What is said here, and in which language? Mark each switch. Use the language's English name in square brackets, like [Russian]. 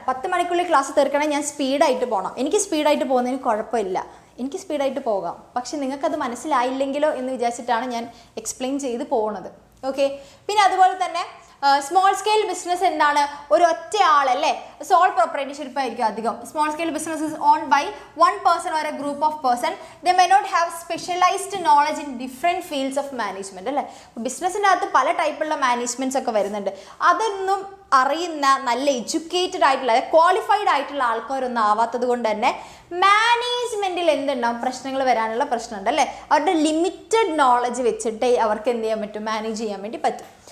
[Malayalam] 10 മണിക്കുള്ളിൽ class തീർക്കണമെങ്കിൽ ഞാൻ സ്പീഡായിട്ട് പോകണം. എനിക്ക് സ്പീഡായിട്ട് പോകുന്നതിന് കുഴപ്പമില്ല, എനിക്ക് സ്പീഡായിട്ട് പോകാം. പക്ഷെ നിങ്ങൾക്കത് മനസ്സിലായില്ലെങ്കിലോ എന്ന് വിചാരിച്ചിട്ടാണ് ഞാൻ എക്സ്പ്ലെയിൻ ചെയ്ത് പോകുന്നത്. ഓക്കെ, പിന്നെ അതുപോലെ തന്നെ സ്മോൾ സ്കെയിൽ ബിസിനസ് എന്താണ്, ഒരു ഒറ്റ ആളല്ലേ, സോൾ പ്രൊപ്പറേറ്റർഷിപ്പ് ആയിരിക്കും അധികം. [English] Small scale business is own by one person or a group of person. They may not have specialized knowledge in different fields of management [Malayalam] അല്ലേ. ബിസിനസ്സിൻ്റെ അകത്ത് പല ടൈപ്പുള്ള മാനേജ്മെൻറ്റ്സ് ഒക്കെ വരുന്നുണ്ട്. അതൊന്നും അറിയുന്ന നല്ല എഡ്യൂക്കേറ്റഡ് ആയിട്ടുള്ള ക്വാളിഫൈഡ് ആയിട്ടുള്ള ആൾക്കാരൊന്നും ആവാത്തത് കൊണ്ട് തന്നെ മാനേജ്മെൻറ്റിൽ എന്തുണ്ടാവും, പ്രശ്നങ്ങൾ വരാനുള്ള പ്രശ്നമുണ്ട് അല്ലേ. അവരുടെ ലിമിറ്റഡ് നോളജ് വെച്ചിട്ടേ അവർക്ക് എന്ത് ചെയ്യാൻ പറ്റും, മാനേജ് ചെയ്യാൻ വേണ്ടി പറ്റും.